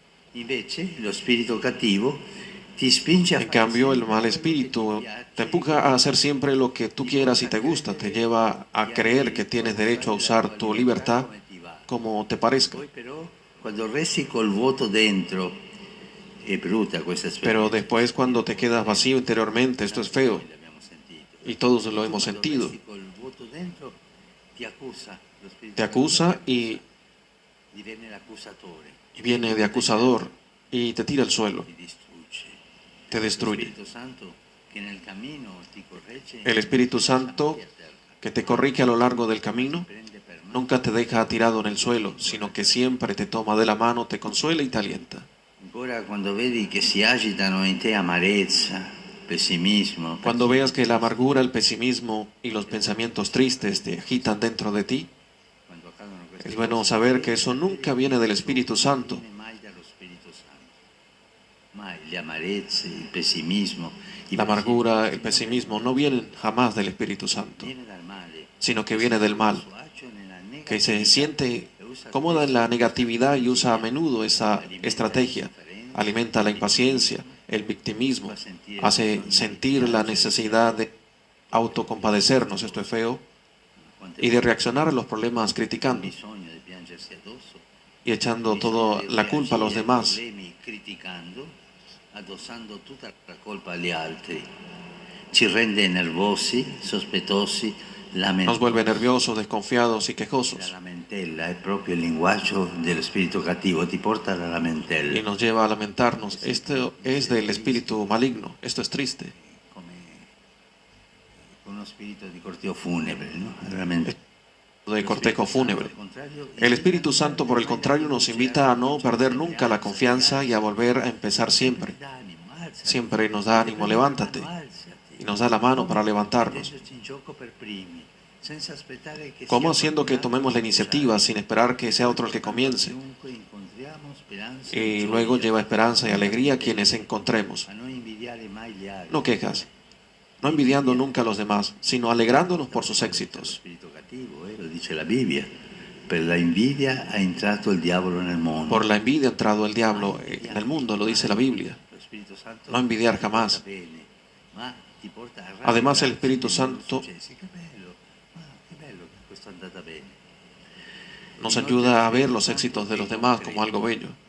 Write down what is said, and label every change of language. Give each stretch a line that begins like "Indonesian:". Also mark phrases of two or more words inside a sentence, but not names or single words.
Spanish: En cambio, el mal espíritu te empuja a hacer siempre lo que tú quieras y te gusta, te lleva a creer que tienes derecho a usar tu libertad como te parezca.
Italian: è brutta questa
Spanish: Pero
Italian: esperienza.
Spanish: después, cuando te quedas vacío interiormente, esto es feo.
Italian: Noi l'abbiamo sentito.
Spanish: Y todos lo hemos
Italian: Quando
Spanish: sentido.
Italian: resti col vuoto dentro, ti accusa, lo Spirito
Spanish: Te
Italian: Santo
Spanish: acusa
Italian: ti diviene l'accusatore,
Spanish: y viene de acusador y te tira al suelo,
Italian: ti distrugge.
Spanish: te
Italian: Lo
Spanish: destruye.
Italian: Spirito Santo che nel cammino ti corregge,
Spanish: El Espíritu Santo que te corrige a lo largo del camino
Italian: prende per mano.
Spanish: nunca te deja tirado en el suelo, sino que siempre te toma de la mano, te consuela y te alienta.
Italian: Ancora quando vedi che si agitano in te amarezza, pessimismo,
Spanish: Cuando veas que la amargura, el pesimismo y los pensamientos tristes te agitan dentro de ti,
Italian: quando accadono queste
Spanish: es bueno
Italian: cose,
Spanish: saber que eso nunca viene del Espíritu Santo.
Italian: non viene mai dallo Spirito Santo. Mai le amarezze, il pessimismo,
Spanish: La amargura, el pessimismo no vienen jamás del Espíritu Santo,
Italian: viene dal male,
Spanish: sino que viene del mal, que se siente cómoda en la negatividad y usa a menudo esa estrategia. Alimenta la impaciencia, el victimismo, hace sentir la necesidad de autocompadecernos, esto es feo, y de reaccionar a los problemas criticando
Italian: bisogno di piangersi addosso,
Spanish: y echando toda la culpa a los demás.
Italian: problemi criticando, addossando tutta la colpa agli altri. Ci rende nervosi, sospettosi,
Spanish: Nos vuelve nerviosos, desconfiados y
Italian: La
Spanish: quejosos,
Italian: lamentela è proprio il linguaggio dello spirito cattivo, ti porta alla lamentela.
Spanish: y nos lleva a lamentarnos. Esto es del espíritu maligno, esto es triste.
Italian: Come uno spirito di corteo funebre, no? Veramente.
Spanish: De cortejo fúnebre. El Espíritu Santo, por el contrario, nos invita a no perder nunca la confianza y a volver a empezar siempre. Siempre nos da ánimo, levántate, y nos da la mano para levantarnos. ¿Cómo? Haciendo que tomemos la iniciativa sin esperar que sea otro el que comience. Y luego lleva esperanza y alegría a quienes encontremos. No quejas, no envidiando nunca a los demás, sino alegrándonos por sus éxitos.
Italian: Lo dice la Bibbia. Per la invidia ha entrato il diavolo nel mondo.
Spanish: Por la envidia ha entrado el diablo en el mundo, lo dice la Biblia. No envidiar jamás. Además, el Espíritu Santo nos ayuda a ver los éxitos de los demás como algo bello.